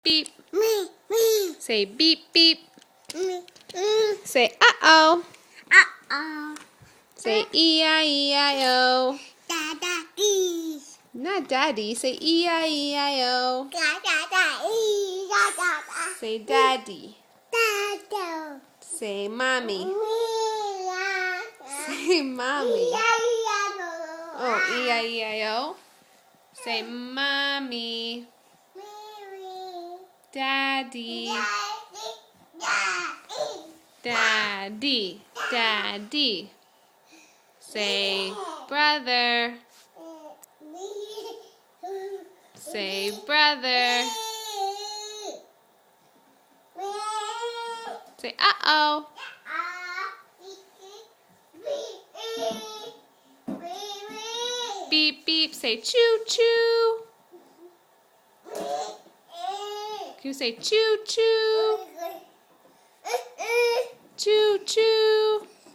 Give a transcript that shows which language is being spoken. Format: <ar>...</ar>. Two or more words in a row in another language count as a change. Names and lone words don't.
<en>beep. Me. Say beep beep. Me. Say uh-oh. Uh-oh. Say E-I-E-I-O. Da-da-dee. Not daddy. Say E-I-E-I-O. Da-da-da-dee. Da-da-da. Say daddy. Da-da. Say mommy. Me-ya. Say mommy. E-I-E-I-O. Oh, E-I-E-I-O. Say mommy. Me. Daddy. Daddy. Daddy. Say brother. Say brother. Say uh-oh. Beep beep. Say choo choo. Can you say choo choo? Choo choo.</en>